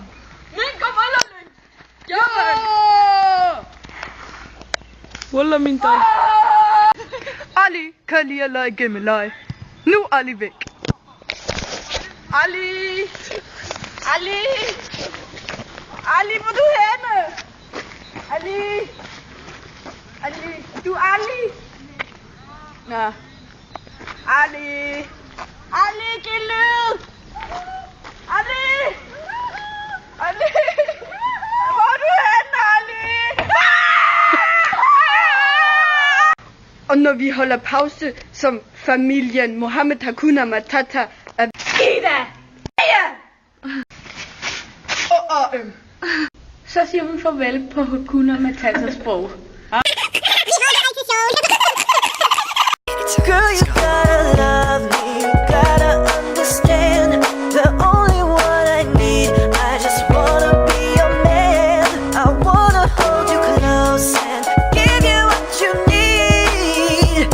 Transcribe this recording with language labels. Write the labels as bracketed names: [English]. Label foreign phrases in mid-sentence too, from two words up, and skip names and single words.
[Danish] Min kobling! Wallah min dag. Ali kan lige at lege gemmeleje. Nu er Ali væk. Ali! Ali! Ali, hvor er du henne? Ali! Ali! Du er Ali! Nå. Ali! Ali, giv lyd! Ali! Ali! Hvor er du henne, Ali? Og når vi holder pause som familien Mohammed Hakuna Matata er Ida! så siger vi farvel på Hakuna Matatas sprog. [English] Girl, you gotta love me, you gotta understand. The only one I need, I just wanna be your man. I wanna hold you close and give you what you need.